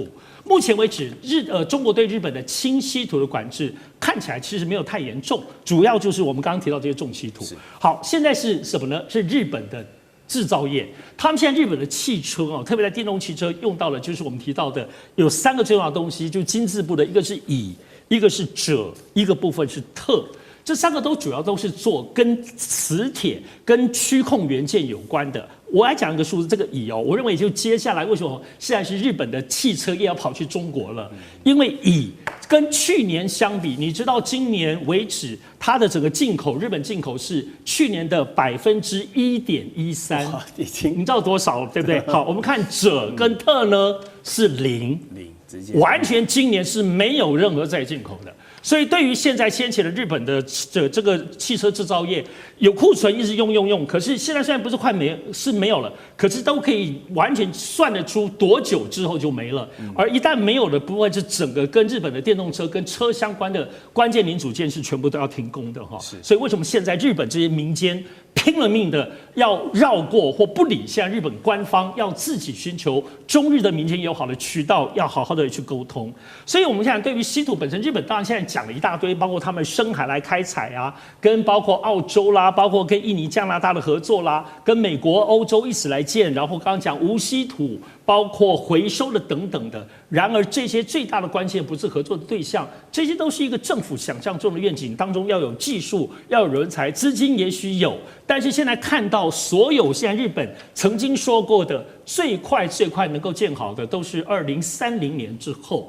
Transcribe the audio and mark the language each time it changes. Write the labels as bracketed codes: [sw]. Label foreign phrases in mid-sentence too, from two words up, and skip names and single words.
[zh] 目前為止，中國對日本的輕稀土的管制看起來其實沒有太嚴重，主要就是我們剛剛提到這些重稀土。好，現在是什麼呢？是日本的製造業，他們現在日本的汽車哦，特別在電動汽車用到了，就是我們提到的有3個重要的東西，就金字部的一個是乙，一個是鍺，一個部分是鉈。這3個主要都是做跟磁鐵、跟區控元件有關的。我來講一個數字，這個乙哦，我認為就接下來為什麼現在是日本的汽車業要跑去中國了？因為乙跟去年相比，你知道今年為止它的整個進口，日本進口是去年的1.13%，你知道多少对不对？好，我們看鍺跟鉈呢是0，完全今年是沒有任何再進口的。所以，对於現在掀起了日本的這個汽車製造業有庫存一直用，可是現在雖然不是快沒有了，可是都可以完全算得出多久之後就沒了。而一旦沒有的部分，是整個跟日本的電動車跟車相關的關鍵零組件是全部都要停工的哈。所以為什麼現在日本這些民間拼了命的要繞過或不理現在日本官方，要自己尋求中日的民間友好的渠道，要好好的去溝通。所以我們現在對於稀土本身，日本當然現在講了一大堆，包括他們深海來開採啊，跟包括澳洲啦，包括跟印尼、加拿大的合作啦，跟美國、歐洲一起來建，然後剛剛講無稀土，包括回收的等等的。然而這些最大的關鍵不是合作的對象，這些都是一個政府想象中的願景當中要有技術，要有人才，資金也許有，但是現在看到所有現在日本曾經說過的最快能夠建好的都是2030年之後。